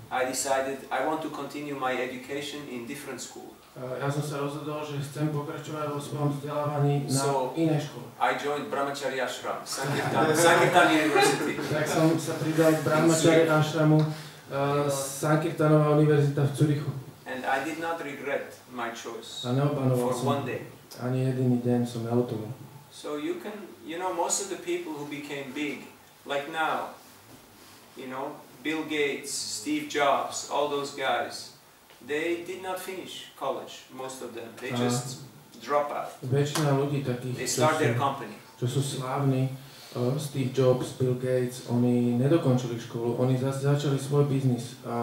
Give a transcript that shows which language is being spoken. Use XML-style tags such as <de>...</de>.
<en>I decided I want to continue my education in different school.</en> <sk>Ja som sa rozhodol, že chcem pokračovať vo svojom vzdelávaní na inej škole.</sk> <en>I joined Brahmachari Ashram, Sankirtan University.</en> <sk>Tak som sa pridal k Brahmachari Ashramu, Sankirtanová univerzita v Zürichu.</sk> <en>And I did not regret my choice</en> <sk>A neobanoval</sk> <en>for</en> <sk>som</sk> <en>one day.</en> <sk>ani jediný deň som neľutoval.</sk> <en>So you can, most of the people who became big, like now, Bill Gates, Steve Jobs, all those guys, they did not finish college, most of them. They just drop out.</en> <sk>Väčšina ľudí takých,</sk> <en>They start their company.</en> <sk>čo sú slávni, Steve Jobs, Bill Gates, oni nedokončili školu, oni začali svoj biznis.</sk>